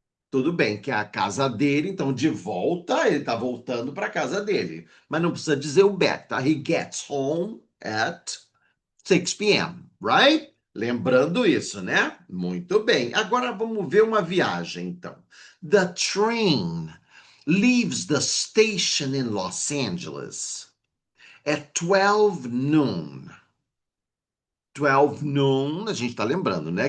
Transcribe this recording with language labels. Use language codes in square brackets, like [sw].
[pt] Tudo bem que é a casa dele, então de volta, ele tá voltando para a casa dele. Mas não precisa dizer o back, tá? [en] He gets home at 6 p.m., right? [pt] Lembrando isso, né? Muito bem. Agora vamos ver uma viagem, então. [en] The train leaves the station in Los Angeles at 12 noon. [pt] 12 noon, a gente está lembrando, né?